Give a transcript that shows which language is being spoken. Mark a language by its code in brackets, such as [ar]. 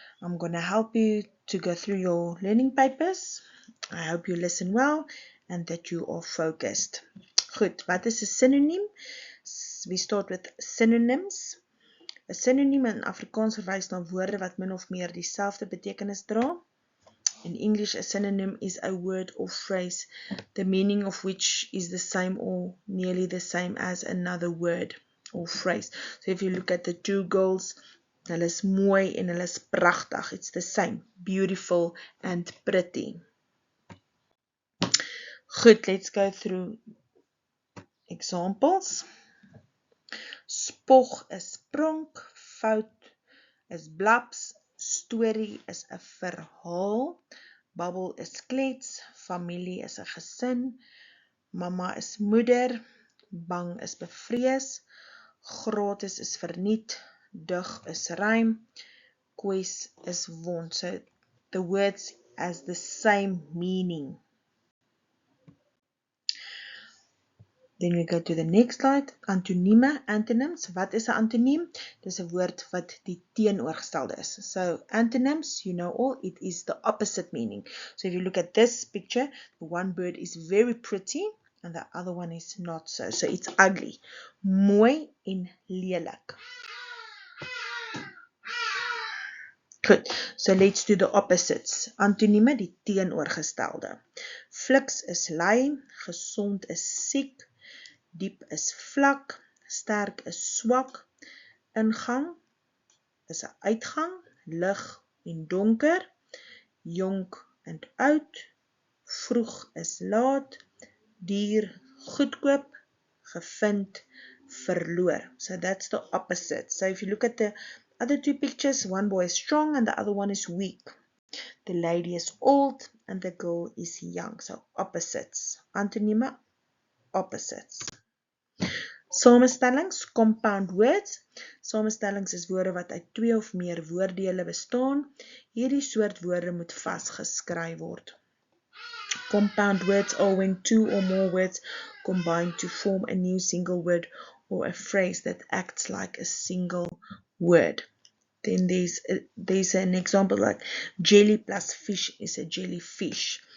[en] I'm going to help you to go through your learning papers. I hope you listen well and that you are focused. [af] Goed, wat is 'n synoniem? [en] We start with synonyms. [af] 'n Synoniem in Afrikaans verwys na woorde wat min of meer dieselfde betekenis dra. [en] In English, a synonym is a word or phrase, the meaning of which is the same or nearly the same as another word or phrase. So if you look at the two girls, [af] hulle is mooi en hulle is pragtig. [en] It's the same, beautiful and pretty. Goed, let's go through examples. [af] Spog is pronk, fout is blaps, storie is 'n verhaal, babbel is klets, familie is 'n gesin, mamma is moeder, bang is bevrees, gratis is verniet, dig is rym, kwes is wond. [en] So the words has the same meaning. Then we go to the next slide. [af] Antonieme, antonyms. Wat is 'n antoniem? Dis 'n woord wat die teenoorgestelde is. [en] So antonyms, you know all, it is the opposite meaning. So if you look at this picture, the one bird is very pretty and the other one is not so. So it's ugly. [af] Mooi en lelik. [en] Goed, so let's do the opposites. [af] Antonieme, die teenoorgestelde. Fliks is lui, gesond is siek, diep is vlak, sterk is swak, ingang is 'n uitgang, lig en donker, jonk en oud, vroeg is laat, duur goedkoop, gevind verloor. [en] So that's the opposite. So if you look at the other two pictures, one boy is strong and the other one is weak. The lady is old and the girl is young. So opposites. Antonieme, opposites. Samestellings, compound words. [af] Samestellings is woorde wat uit 2 of meer woorddele bestaan. Hierdie soort woorde moet vasgeskryf word. [en] Compound words are when 2 or more words combine to form a new single word or a phrase that acts like a single word. Then there's an example like jelly plus fish is a jellyfish.